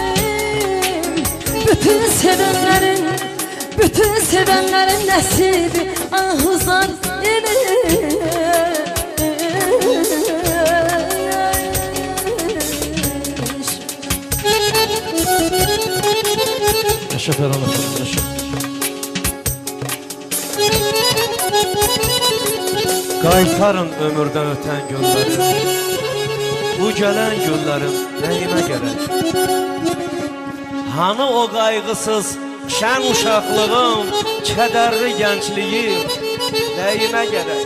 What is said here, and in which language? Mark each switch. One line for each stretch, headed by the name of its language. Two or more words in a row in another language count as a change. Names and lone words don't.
Turkish: Bütün sevenlerin nesibi ahuzar imiş. Yaşa Ferhan efendim, yaşa.
Azerbaijani: Qaytarın ömürdən ötən gölləri, bu gələn göllərin nəyimə gərək? Hanı o qayğısız şən uşaqlığım, kədərli gəncliyim nəyimə gərək?